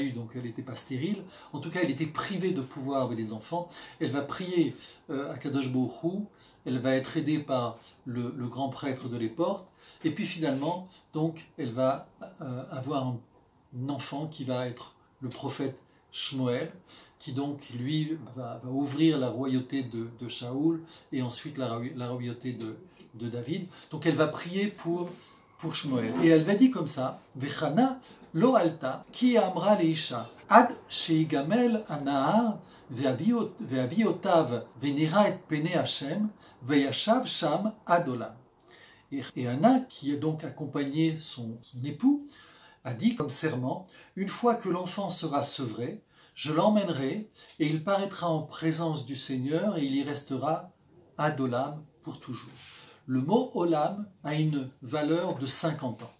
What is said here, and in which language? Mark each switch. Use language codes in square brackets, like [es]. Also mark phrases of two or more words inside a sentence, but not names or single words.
[fr] eu, donc elle n'était pas stérile, en tout cas elle était privée de pouvoir avec des enfants, elle va prier à [he] קדוש ברוך הוא, [fr] elle va être aidée par le grand prêtre de l'époque, et puis finalement, donc, elle va avoir un enfant qui va être le prophète Shmuel, qui donc, lui, va ouvrir la royauté de Shaoul, et ensuite la royauté de David. Donc elle va prier pour Shmuel. Et elle va dire comme ça, [he] וחנה לא עלתה כי אמרה לאישה עד שיגמל הנער והביאותיו ונראה את פני השם וישב שם עד עולם. [fr] Et Anna, qui a donc accompagné son époux, a dit comme serment, une fois que l'enfant sera sevré, je l'emmènerai et il paraîtra en présence du Seigneur et il y restera adolam pour toujours. Le mot olam a une valeur de 50 ans.